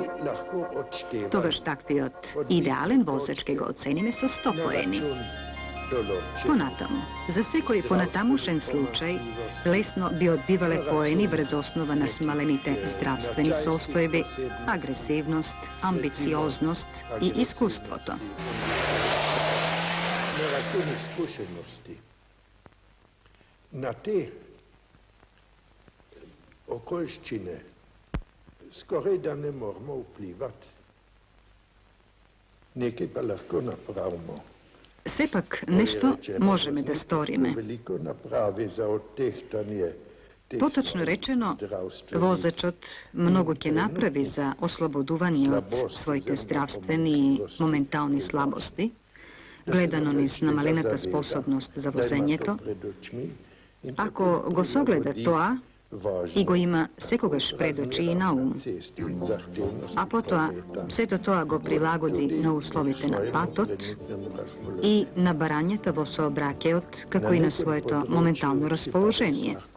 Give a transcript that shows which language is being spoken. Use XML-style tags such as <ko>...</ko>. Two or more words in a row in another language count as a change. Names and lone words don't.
<mk>Тогаш таквиот идеален возач ке го оцениме со 100 поени. Понатаму, за секој понатамушен случај, лесно би одбивале поени врз основа на смалените здравствени состојби, агресивност, амбициозност и искуството.</mk> <sl>Na račun izkušenosti. Na te okoliščine skoraj da ne moramo vplivati. Nekaj pa lahko napravimo.</sl> <mk>Сепак нешто можеме да сториме.</mk> <sl>Veliko napravi za odtehtanje</sl> <mk>Поточно речено, возачот многу ќе направи за ослободување од своите здравствени и моментални слабости, гледано низ намалената способност за возењето, ако го согледа тоа и го има секогаш пред очи и на ум, а потоа сето тоа го прилагоди на условите на патот и на барањата во сообраќајот, како и на своето моментално расположение.</mk>